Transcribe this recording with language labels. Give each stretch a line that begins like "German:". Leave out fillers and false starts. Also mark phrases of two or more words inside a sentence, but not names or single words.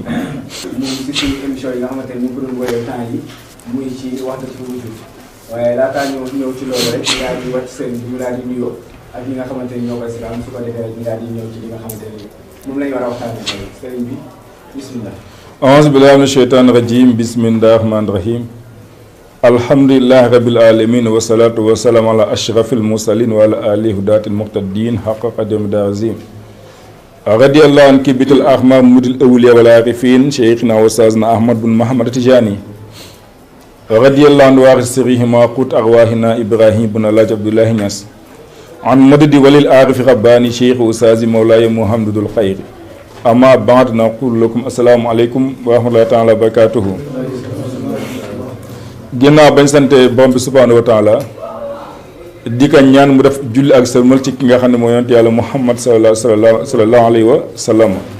Wolof: ñu ngi si suñu émission yi nga xamante ne ñu ngi ko doon woyee temps yi muy ci
Arabic: وحدة الوجود
Wolof: waaye laataa ñëw ci loolu rek ñu daal di wàcc sëriñ bi ñu daal di nuyoo ak ñi nga xamante ni ñoo koy seetaan su ko defee rek ñu daal di ñëw ci li nga xamante ni moom lañu war a waxtaanee sëriñ bi bismillah.
Arabic: أعوذ بالله من الشيطان الرجيم بسم الله الرحمن الرحيم. الحمد لله رب العالمين والصلاة والسلام على أشرف المرسلين وعلى آله هداة المقتدين حق قدره العظيم. رضي الله عن الكبريت الأحمر ممد الأولياء والعارفين شيخنا وأستاذنا أحمد بن محمد التجاني. رضي الله عن وارث سرهما قوت أرواحنا إبراهيم بن الحاج عبد الله نياس. عن مدد ولي العارف الرباني الشيخ الأستاذ مولاي محمد الخير. أما بعد نقول لكم السلام عليكم ورحمة الله تعالى وبركاته.
Wolof: ginnaaw bañ sante borom bi
Arabic: سبحانه وتعالى
Wolof: di ko ñaan mu def julli ak sëlmal ci ki nga xam ne mooy yonent yàlla muhammad
Arabic: صلى الله عليه وسلم.